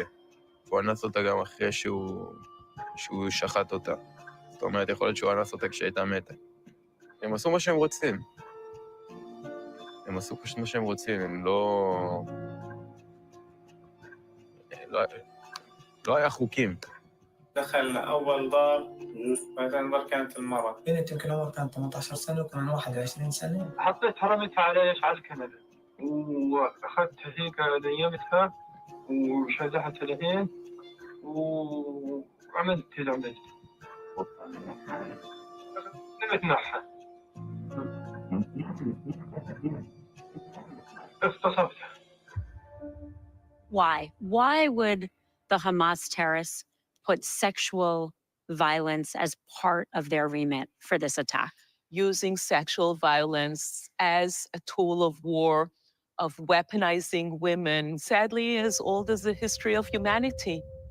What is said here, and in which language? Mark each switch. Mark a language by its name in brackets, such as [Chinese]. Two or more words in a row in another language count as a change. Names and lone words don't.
[Hebrew] הוא אנס אותה גם אחרי שהוא שחט אותה. זאת אומרת, יכול להיות שהוא אנס אותה כשהייתה מתה. הם עשו מה שהם רוצים. הם עשו פשוט מה שהם רוצים, הם לא היה חוקים. [Arabic] دخل أول دار بعدين دار كانت المرأة. بنت يمكن عمرها كان 18 سنة وكان أنا 21 سنة. حطيت رميتها على الكنبة وأخذت هيك نيمتها وشدحت العين وعملت العملية. نمت معها. اغتصبتها. [English] Why? Why would the Hamas terrorists put sexual violence as part of their remit for this attack? Using sexual violence as a tool of war, of weaponizing women, sadly as old as the history of humanity.